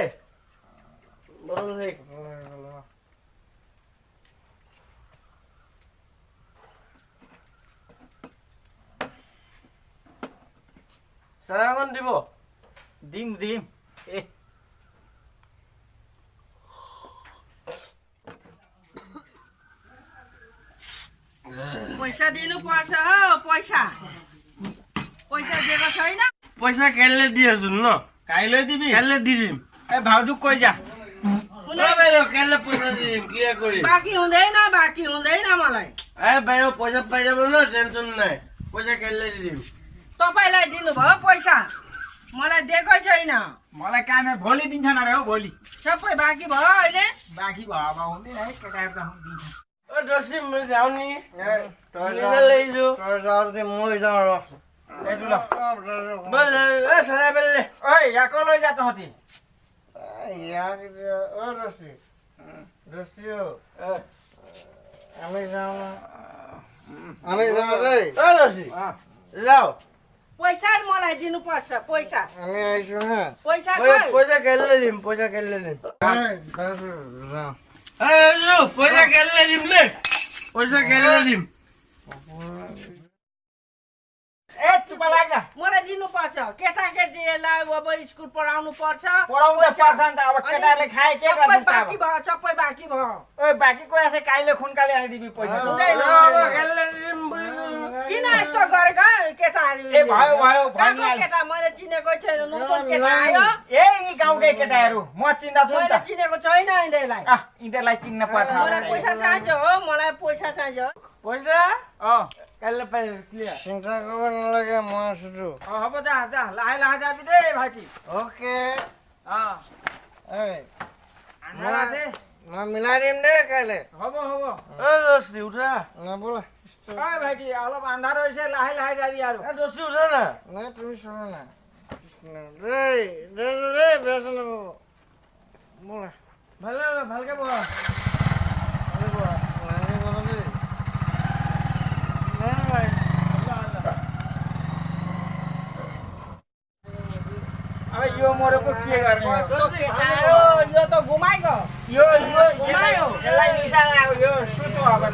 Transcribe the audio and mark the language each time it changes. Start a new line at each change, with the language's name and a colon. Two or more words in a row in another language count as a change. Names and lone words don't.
Assamese: বটল শেষ। চাহ এখন দিব? দিম দিম
Nepali: पैसा दिनुपर्छ हो, पैसा दिएको छैन?
Assamese: পইচা কাইলৈ দি আছো ন? কাইলৈ দিবি কাইলৈ দি দিম। এই ভাউজুক কৈ যা বাইদেউ কাইলৈ পইচা দি দিম, ক্লিয়াৰ কৰিম।
Nepali: बाँकी हुँदैन मलाई।
Assamese: বাইদেউ পইচা পাই যাব ন, টেনচন নাই। পইচा কাইলৈ দি দিম।
Nepali: तपाईँलाई दिनुभयो पैसा, मलाई दिएकै छैन। मलाई काम भोलि दिन्छ न रे हौ भोलि सबै बाँकी भयो अहिले। बाँकी भयो अब हुँदैन है केटाहरू त दिन्छ।
Assamese: দশী মই যাওঁ নি? তই লাগিছো যাওঁ যদি মই যাওঁ ৰ এইটো ল চাৰাই পেলালে। ঐ ইয়াকো লৈ যা তহঁতি। ইয়াক দস্তি দস্তি আমি যাওঁ ন, আমি যাওঁ দেই। দশী যাওঁ।
Nepali: पैसा मलाई दिनुपर्छ, पैसा
Assamese: আমি আহিছো হা।
Nepali: पैसा खै?
Assamese: পইচা কাইলৈ দিম, পইচা কাইলৈ দিম। যাওঁ পইচা কাইলৈ দিম দেই, পইচা কাইলৈ দিম।
Nepali: ए चुप लाग जा मलाई दिनुपर्छ। केटाकेटीलाई अब स्कुल पढाउनु पर्छ। पढाउनु त पर्छ नि त अब केटाले खाए के सबै गर्छ बाँकी भयो, सबै बाँकी भयो। ओइ बाँकी कोही আছে काइले खुनकाले आइदिबी पैसा हुँदैन।
Assamese: কাইলৈ দিম বুলি
Nepali: किन यस्तो गरेका केटाहरू? ए भयो भयो कहाँको भनिहाल केटा मैले चिनेकै छैन, नতুन केटा आयो। ए यी गाउँकै केटाहरू म चिन्दा छु नि मैले त चिनेको छैन यिनीहरूलाई। यिनीहरूलाई चिन्न पर्छ मलाई पैसा चाहिन्छ हो, मलाई पैसा चाहिन्छ।
Assamese: পইচা अँ কাইলৈ পাই ক্লিয়াৰ। চিন্তা কৰিব নালাগে, মই আছোতো। হ'ব যা যা লাহে লাহে যাবি দেই ভাইটি। অ'কে অ এই আন্ধাৰ আছে মই মিলাই দিম দেই কাইলৈ। হ'ব হ'ব দশী উঠা। নবোলা ঐ ভাইটি অলপ আন্ধাৰ হৈছে লাহে লাহে যাবি আৰু দশী উঠা না। নাই তুমি
Hindi: चलो ना
Assamese: দেই দেই দেই বেয়া নাপাব বোলা ভালে ভালকে বহা।
Nepali: अब यो मरेको के गर्ने कस्तो केटा हो, यो त घुमाइगयो। यो यसलाई निसा लाग्यो यो सुतो अब निन्द्रा आयो